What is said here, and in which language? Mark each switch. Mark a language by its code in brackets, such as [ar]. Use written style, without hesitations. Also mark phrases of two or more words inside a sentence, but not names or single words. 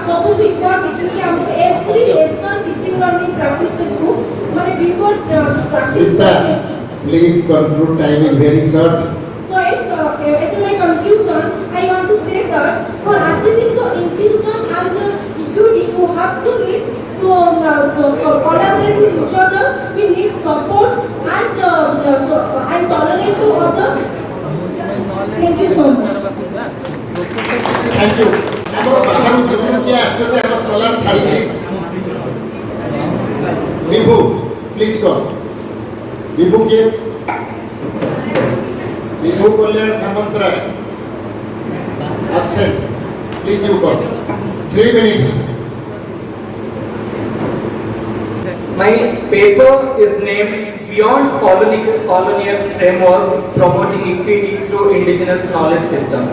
[or] କିନ୍ତୁ ଇକ୍ୱାଲ ଦେଖିକି ଆମକୁ [en] every lesson teaching learning practices [or] କୁ ମାନେ [en] before practice Please conclude, time is very short. So at my conclusion, I want to say that for achieving the inclusion and equity, you have to need to collaborate with each other. We need support and tolerate to other. Thank you so much. Thank you. [or] ଆମର ବାହାରୁ ଯୋଉ କିଏ ଆସିଛନ୍ତି ଆମ ସ୍କଲାର ଛାଡ଼ିକିରି ବିଭୁ ପ୍ଲିଜ୍ କହ ବିଭୁ କିଏ ବିଭୁ କଲ୍ୟାଣ ସାମନ୍ତରାୟ [en] absent please you come 3 minutes. My paper is named Beyond Colonial Frameworks Promoting Equity Through Indigenous Knowledge Systems.